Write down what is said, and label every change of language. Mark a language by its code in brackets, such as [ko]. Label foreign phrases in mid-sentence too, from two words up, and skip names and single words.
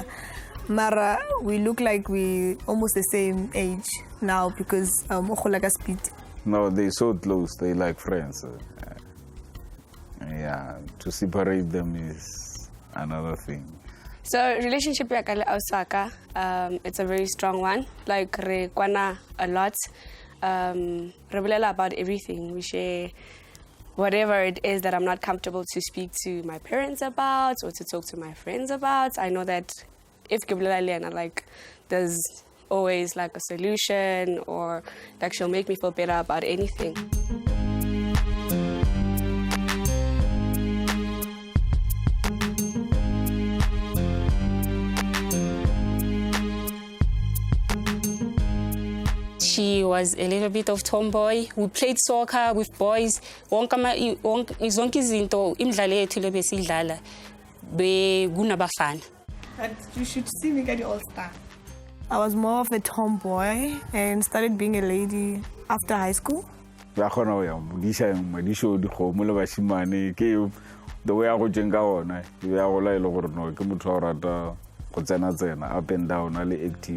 [en] Mara, we look like we almost the same age now because speed. No, they're so close. They like friends. Yeah, to separate them is another thing. So relationship with Osaka, it's a very strong one. Like [st] re kwana [en] a lot. Reveal about everything. We share whatever it is that I'm not comfortable to speak to my parents about or to talk to my friends about. I know that if like there's always like a solution, or like she'll make me feel better about anything. She was a little bit of tomboy. We played soccer with boys. [zu] Zonke izinto imidlalo yethu le besidlala bekunabafana. [en] But you should see me get all-star. I was more of a tomboy and started being a lady after high school. The way I go jenga ona, we are like no, up and down, active.